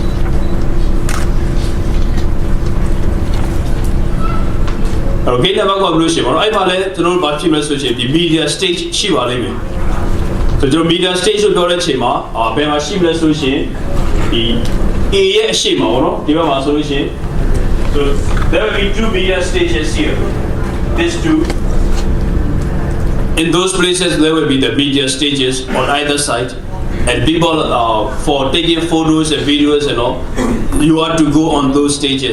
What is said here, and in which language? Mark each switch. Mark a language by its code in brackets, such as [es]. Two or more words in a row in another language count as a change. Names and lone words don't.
[en] gate number [my] ကိုဘယ်လိုရှိမလဲအဲ့မှာလည်းကျွန်တော်တို့ဘာဖြစ်မလဲဆိုရင်ဒီ [en] media stage [my] ရှိပါလိမ့်မယ်ဆိုတော့ [en] media stage [my] ကိုပြောတဲ့အချိန်မှာဘယ်မှာရှိမလဲဆိုရင်ဒီ A ရဲ့အရှိမပေါ့နော်ဒီဘက်မှာဆိုလို့ရှိရင် [en] so there will be 2 media stages here these two in those places there will be the media stages on either side and people for taking photos and videos and all you have to go on those stages.